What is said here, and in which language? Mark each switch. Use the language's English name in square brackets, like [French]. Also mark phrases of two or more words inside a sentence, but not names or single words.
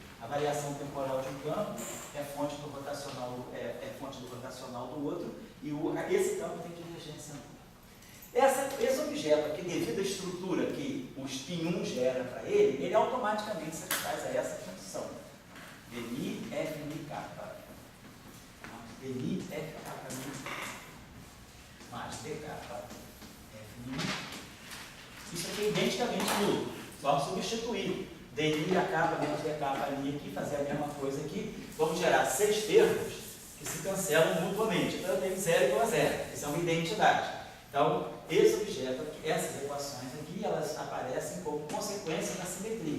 [Portuguese] A variação temporal de um campo é fonte do rotacional, fonte do rotacional do outro, e esse campo tem divergência. Esse objeto aqui, devido à estrutura que o spin 1 gera para ele automaticamente satisfaz a essa função. Dmi f mi kappa. Dmi f kappa mi mais d kappa f mi. Isso aqui é identicamente nulo. Vamos substituir dmi a kappa menos d kappa mi aqui, fazer a mesma coisa aqui. Vamos gerar 6 termos que se cancelam mutuamente. Então eu tenho 0 igual a 0. Isso é uma identidade. Então, esse objeto aqui, essas equações aqui, elas aparecem como consequência da simetria.